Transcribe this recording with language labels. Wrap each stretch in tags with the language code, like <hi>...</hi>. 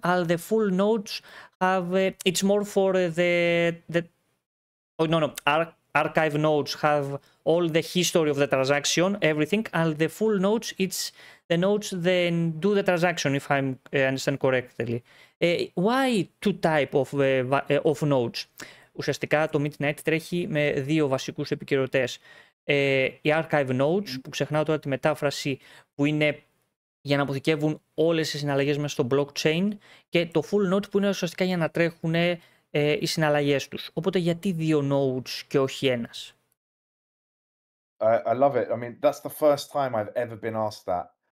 <en>All the full nodes have. It's more for the. Oh no. Archive nodes have all the history of the transaction, everything, and the full nodes, it's the nodes then do the transaction, if I understand correctly. Why 2 type of nodes?</en> <el>Ουσιαστικά το Midnight τρέχει με 2 βασικούς επικυρωτές. Οι archive nodes, που ξεχνάω τώρα τη μετάφραση, που είναι για να αποθηκεύουν όλες τις συναλλαγές μέσα στο blockchain, και το full node που είναι ουσιαστικά για να τρέχουν οι συναλλαγές τους. Οπότε γιατί 2 nodes και όχι ένας?</el> <en>I love it. I mean, that's the first time I've ever been asked that.</en>